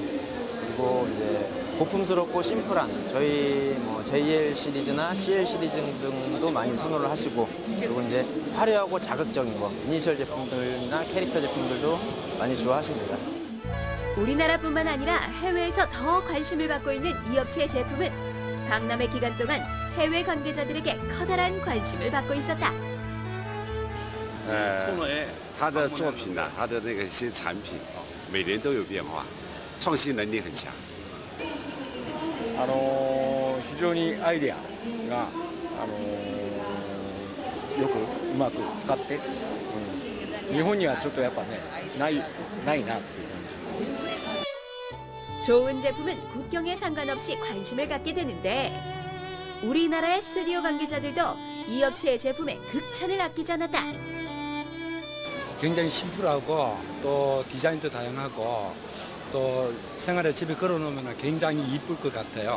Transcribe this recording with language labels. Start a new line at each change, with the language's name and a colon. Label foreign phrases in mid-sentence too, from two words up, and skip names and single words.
Korean: 그리고 이제 고풍스럽고 심플한 저희 뭐 JL 시리즈나 CL 시리즈 등도 많이 선호를 하시고, 그리고 이제 화려하고 자극적인 거, 이니셜 제품들이나 캐릭터 제품들도 많이 좋아하십니다. 우리나라뿐만 아니라 해외에서 더 관심을 받고 있는 이 업체의 제품은 박람회 기간 동안 해외 관계자들에게 커다란 관심을 받고 있었다.
Chinese: 它的作品呢，它的那个一些产品，每年都有变化，创新能力很强。
Japanese: 非常にアイデアがよくうまく使って、日本にはちょっとやっぱねないなっていう感じ。
Korean: 좋은 제품은 국경에 상관없이 관심을 갖게 되는데 우리나라의 스튜디오 관계자들도 이 업체의 제품에 극찬을 아끼지 않았다. 굉장히 심플하고 또 디자인도 다양하고 또 생활에 집에 걸어놓으면 굉장히 이쁠 것 같아요.